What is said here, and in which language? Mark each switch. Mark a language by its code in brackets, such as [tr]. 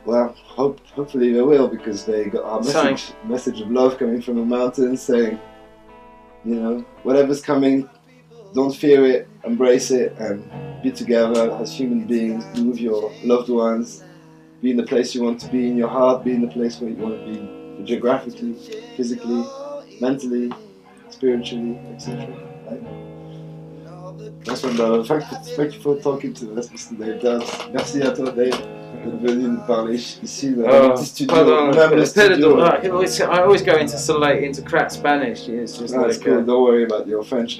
[en] Well, hopefully they will, because they got our message of love coming from the mountains, saying, you know, whatever's coming, don't fear it, embrace it, and be together as human beings. Be with your loved ones. Be in the place you want to be in your heart. Be in the place where you want to be, geographically, physically, mentally, spiritually, etc. Right? That's one, brother. Thank you for talking to us, Mr. Dave Dubs. [fr] Merci à toi, Dave, d'être venu nous parler ici dans le petit studio. [en] I always go into crap Spanish. It's just that's cool. Don't worry about your French.